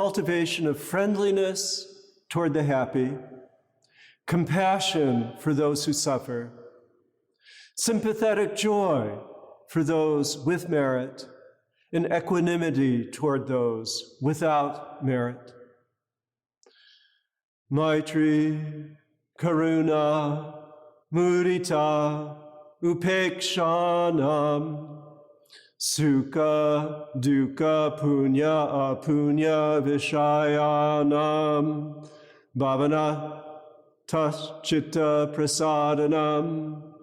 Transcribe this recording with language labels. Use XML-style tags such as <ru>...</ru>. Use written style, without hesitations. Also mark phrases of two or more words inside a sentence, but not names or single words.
<en>cultivation of friendliness toward the happy, compassion for those who suffer, sympathetic joy for those with merit, and equanimity toward those without merit.</en> <sa>Maitri, Karuna, Mudita, Upekshanam, Sukha, Dukkha, Punya, Apunya, Vishayanam, Bhavana, Taschitta, Prasadanam,</sa>